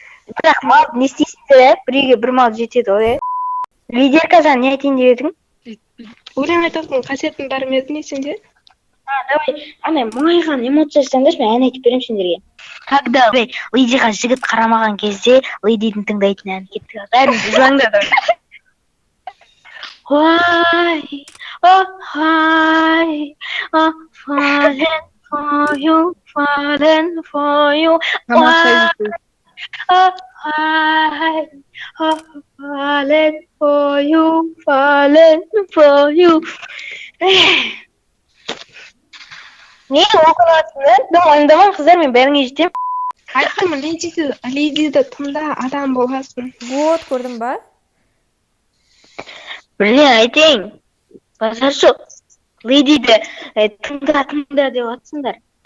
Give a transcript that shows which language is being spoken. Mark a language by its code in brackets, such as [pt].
[kk] Бірақ мал не істейсіңдер, біреуге бір мал жетеді ғой. Лидерка, жаңа не айтайын деп едің? Өлең айтатын қасиетің бар ма еді есіңде? [ru] Давай, [kk] ана мұңайған эмоция жасаңдаршы, мен ән айтып беремін сендерге. [ru] Когда [kk] Лидиға жігіт қарамаған кезде Лидидің тыңдайтын ән кетті. Бәрін жылаңдар. [en] Why, oh, why, oh, falling for you, falling for you. Why, oh, why, oh, falling for you, falling for you. [kk] Не оқылатындар? Дым қыздар, мен бәріңе жетем. Айттым, Лидиді тыңда, адам болғасын. [ru] Вот, [kk] көрдің ба? Бірден айтайын. Базар жоқ. Лидиді тыңда деп атсыңдар.